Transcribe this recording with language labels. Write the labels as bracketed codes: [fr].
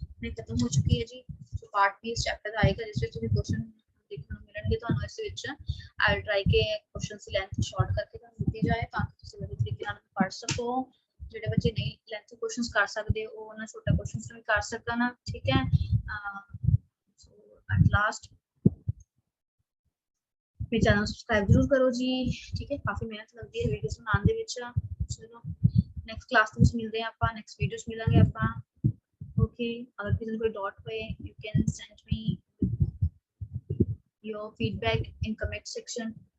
[hi] में खत्म हो चुकी है जी। जो पार्ट बी इस चैप्टर का आएगा जिसमें तुम्हें क्वेश्चन देखने [pa] ਨੂੰ ਮਿਲਣਗੇ ਤੁਹਾਨੂੰ ਇਸ ਵਿੱਚ [en] I will try [pa] के क्वेश्चंस ਦੀ ਲੈਂਥ ਸ਼ਾਰਟ ਕਰਕੇ ਤੁਹਾਨੂੰ ਦਿੱਤੀ ਜਾਏ ਤਾਂ ਕਿ ਤੁਸੀਂ ਵਧੀਆ ਤਰੀਕੇ ਨਾਲ ਪੜ੍ਹ ਸਕੋ। ਜਿਹੜੇ ਬੱਚੇ ਨਹੀਂ ਲੈਂਥ ਕੁਐਸਚਨਸ ਕਰ ਸਕਦੇ ਉਹ ਉਹਨਾਂ ਛੋਟਾ ਕੁਐਸਚਨਸ ਵੀ ਕਰ ਸਕਣ, ਠੀਕ ਹੈ। [en] so at last [hi] मेरे चैनल सब्सक्राइब जरूर करो जी, ठीक है। काफी मेहनत लगती है वीडियोस बनाने [pa] ਦੇ ਵਿੱਚ। [hi] चलो नेक्स्ट क्लास [pa] ਵਿੱਚ ਮਿਲਦੇ ਹਾਂ ਆਪਾਂ, नेक्स्ट वीडियोस ਮਿਲਾਂਗੇ ਆਪਾਂ। [en] okay, [hi] अगर किसी कोई डाउट होए [en] You can send me your feedback in comment section.